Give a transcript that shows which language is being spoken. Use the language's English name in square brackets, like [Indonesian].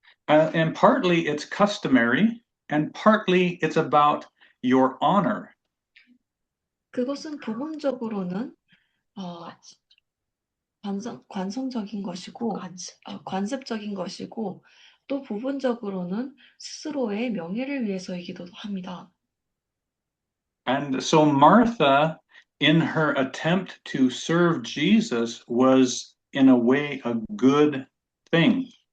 [English] And partly it's customary and partly it's about your honor. [Korean] 그것은 부분적으로는 어, 관성적인 것이고 관습적인 것이고 또 부분적으로는 스스로의 명예를 위해서이기도 합니다. [English] And so Martha, in her attempt to serve Jesus, was in a way a good thing.